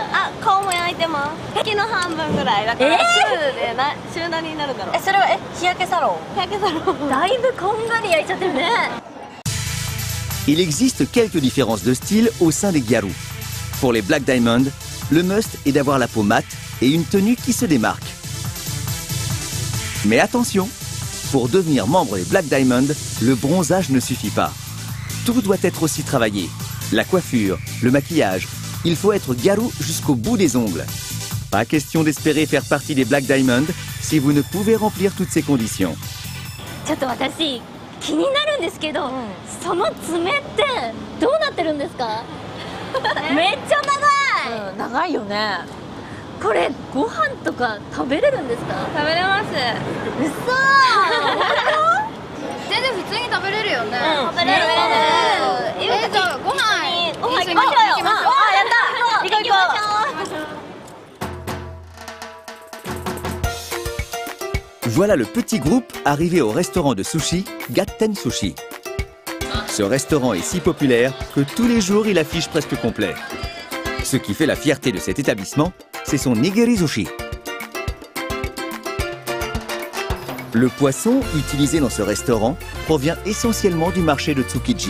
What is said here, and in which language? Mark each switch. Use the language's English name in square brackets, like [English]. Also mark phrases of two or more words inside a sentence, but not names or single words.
[Japanese] あ、顔も焼いてます。月の半分ぐらいだから週何になるんだろう。それは日焼けサロン？日焼けサロン。だいぶこんがり焼いちゃってるね。 [French] Il existe quelques différences de style au sein des Garous. Pour les Black Diamond, le must est d'avoir la peau mate et une tenue qui se démarque. Mais attention, pour devenir membre des Black Diamond, le bronzage ne suffit pas. Tout doit être aussi travaillé. La coiffure, le maquillage, il faut être Garou jusqu'au bout des ongles. Pas question d'espérer faire partie des Black Diamond si vous ne pouvez remplir toutes ces conditions. [Japanese] ちょっと私気になるんですけど、その爪ってどうなってるんですか？めっちゃ長い、長いよね。これご飯とか食べれるんですか？食べれます。嘘全然普通に食べれるよね。食べれる。じゃあご飯行きましょうよ。やった。行こう行こう。 [French] Voilà le petit groupe arrivé au restaurant de sushi Gatten Sushi. Ce restaurant est si populaire que tous les jours il affiche presque complet. Ce qui fait la fierté de cet établissement, c'est son nigiri sushi. Le poisson utilisé dans ce restaurant provient essentiellement du marché de Tsukiji.